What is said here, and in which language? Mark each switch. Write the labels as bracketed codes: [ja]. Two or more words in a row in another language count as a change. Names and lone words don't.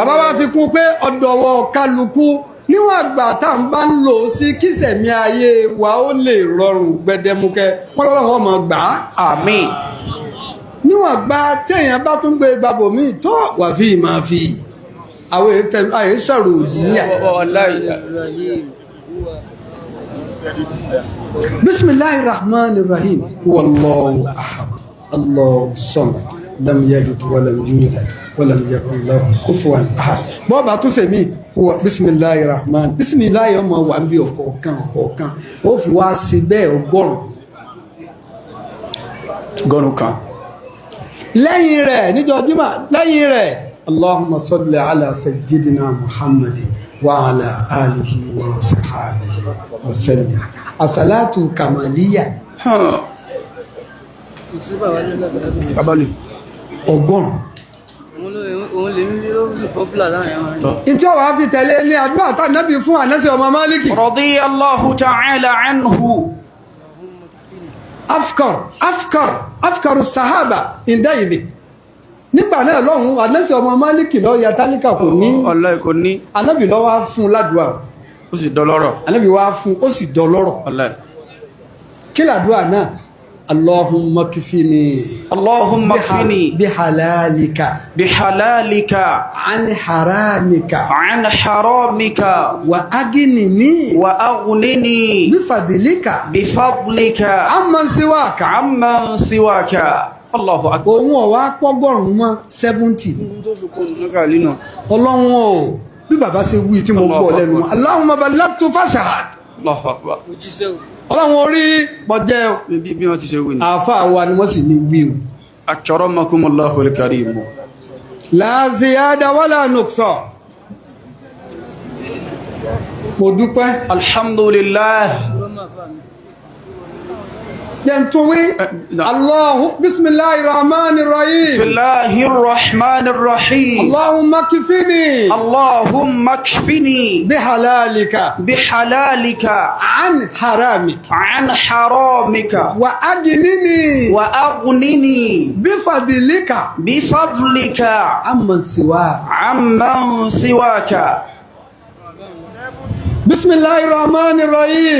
[yo] bàbá wa fi kún pé ọ̀dọ̀wọ̀ kálukú níwọ̀n àgbà tá à ń bá ń lò sí kíṣẹ̀mí ayé wa ó lè rọrùn gbẹdẹmukẹ wọ́n lọ́wọ́ wọn mọ̀ gbà á. Àmín. níwọ̀n àgbà téèyàn bá tún gbé gbàbọ̀ míì tó wà fi máa fi àwọn àyè sọ̀rọ̀ òdì yà. [ar] بسم الله الرحمن الرحيم والله أحد الله الصمد لم يلد ولم يولد ولم يكن له كفوا أحد. [yo] bọ́ọ̀bà tún ṣe mí wọ [ar] بسم الله الرحمن [yo] bisimilahi ọmọ wà ń bí ọ̀kọ̀ọ̀kan ó fi wá sí bẹ́ẹ̀ ọgọ́rùn kan. lẹ́yìn rẹ̀ níjọ́ jímọ̀ lẹ́yìn rẹ̀ [ar] اللهم صل على سيدنا محمد وعلى آله وصحبه وسلم الصلاة كمالية [yo] ọgọ́rùn. ìjọ wa fi tẹ̀lé ní àdúrà tá nábì fún Anas ọmọ Málíkì [ar] رضي الله تعالى عنه. أفكار صحابة عنده [yo] nígbà náà lọ́hun Anas ọmọ Málíkì lọ ya tálíkà kò ní Wallahi kò ní. Ànábì lọ wá fún ládùúà Ó sì dọlọ́rọ̀. Ànábì wá fún ó sì dọlọ́rọ̀. Wallahi. kí ládùúà náà [ar] اللهم اكفني بحلالك عن حرامك وأغنني بفضلك عمن سواك. الله أكبر. [yo] Òun ọ̀wá pọ́gọ́rùn-ún mọ́ 70. Ọlọ́run o bí bàbá ṣe wí tí mo gbọ́ lẹ́nu [ar] اللهم بلغت فاشهد. الله أكبر. [yo] Ọlọ́run orí pọ̀jẹ́ o. Bí wọ́n ti ṣe wí ni. Àáfàá wa ni wọ́n sì ní wí o. [ar] أكرمكم الله الكريم. لا زيادة ولا نقصان. [yo] Mo dúpẹ́. Alhamdulillah. [ar] جنتوي الله بسم الله الرحمن الرحيم بسم الله الرحمن الرحيم اللهم اكفني بحلالك عن حرامك وأغنني بفضلك عمن سواك بسم الله الرحمن الرحيم